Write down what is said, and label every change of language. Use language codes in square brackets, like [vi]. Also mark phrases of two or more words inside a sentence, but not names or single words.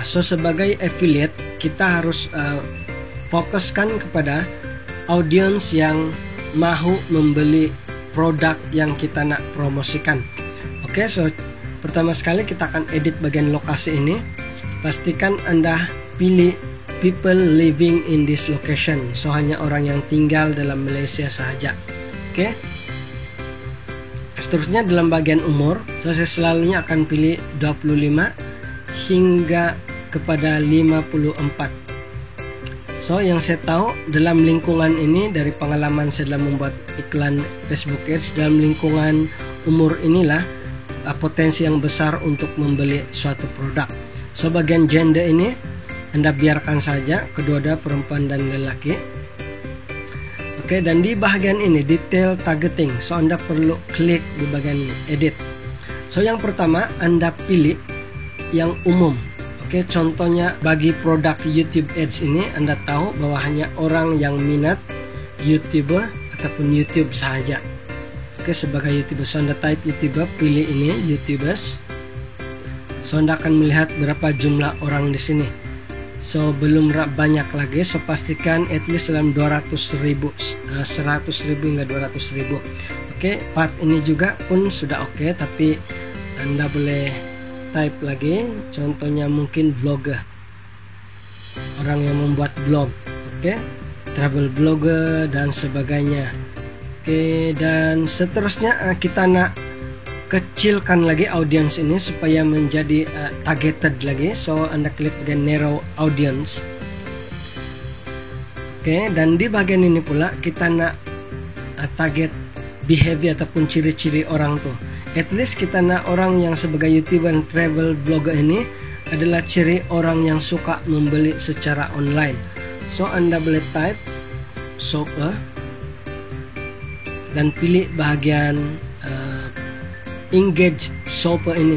[ms] So sebagai affiliate kita harus fokuskan kepada audience yang mahu membeli produk yang kita nak promosikan. Oke, so pertama sekali kita akan edit bagian lokasi ini. Pastikan Anda pilih [en] people living in this location. [ms] So hanya orang yang tinggal dalam Malaysia sahaja. Oke. Seterusnya dalam bagian umur, so saya selalunya akan pilih 25 hingga kepada 54. So yang saya tahu dalam lingkungan ini, dari pengalaman saya dalam membuat iklan Facebook Ads, dalam lingkungan umur inilah potensi yang besar untuk membeli suatu produk. So bagian gender ini Anda biarkan saja, kedua-dua perempuan dan lelaki. Oke, dan di bagian ini [en] detail targeting. [ms] So Anda perlu klik di bagian edit. So yang pertama Anda pilih yang umum. Oke, contohnya bagi produk YouTube Ads ini Anda tahu bahwa hanya orang yang minat YouTuber ataupun YouTube saja. Oke, sebagai YouTuber, so Anda type YouTuber, pilih ini YouTubers. So Anda akan melihat berapa jumlah orang di sini. So belum banyak lagi. So pastikan [en] at least [ms] dalam 200.000, 100.000 hingga 200.000. Oke, part ini juga pun sudah oke, tapi Anda boleh type lagi. Contohnya mungkin vlogger, orang yang membuat blog. Oke, travel blogger dan sebagainya. Oke, dan seterusnya kita nak kecilkan lagi audience ini supaya menjadi targeted lagi. So Anda klik bagian [en] narrow audience. [ms] Oke, dan di bagian ini pula kita nak target behavior ataupun ciri-ciri orang tuh. [en] At least [ms] kita nak orang yang sebagai YouTuber dan travel blogger ini adalah ciri orang yang suka membeli secara online. So Anda boleh type shopper dan pilih bahagian [en] engage shopper [ms] ini.